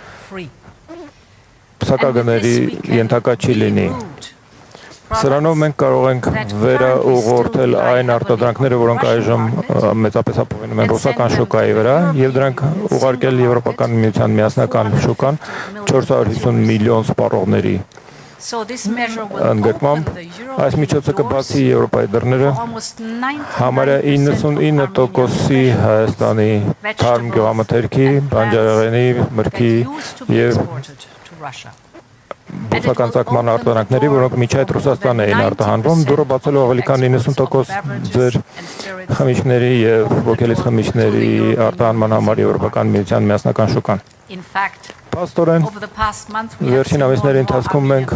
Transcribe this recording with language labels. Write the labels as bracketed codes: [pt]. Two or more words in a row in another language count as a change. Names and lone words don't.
[hy] սակագների ենթակա չի լինի։ Սրանով մենք կարող ենք վերաուղղորդել այն արտադրանքները, որոնք այժմ մեծապես ապահովում են ռուսական շուկայի վրա, եւ դրանք ուղարկել Եվրոպական միության միասնական շուկան 450 միլիոն սպառողների [en] So this measure will [hy] ընդգրկմամբ [en] open the [hy] այս միջոցը կբացի Եվրոպայի դռները [en] almost 99% [hy] համարյա 99%-ի Հայաստանի թարմ գյուղամթերքի, բանջարեղենի, մրգի եւ բուսական ծագման արտադրանքների, որոնք միջի այդ Ռուսաստան էին արտահանվում, դուրը բացելով ավելի քան 90% ձեր խմիչքների եւ ոգելից խմիչքների արտահանման համար Եվրոպական միության միասնական շուկան։ Փաստորեն, վերջին ամիսների ընթացքում մենք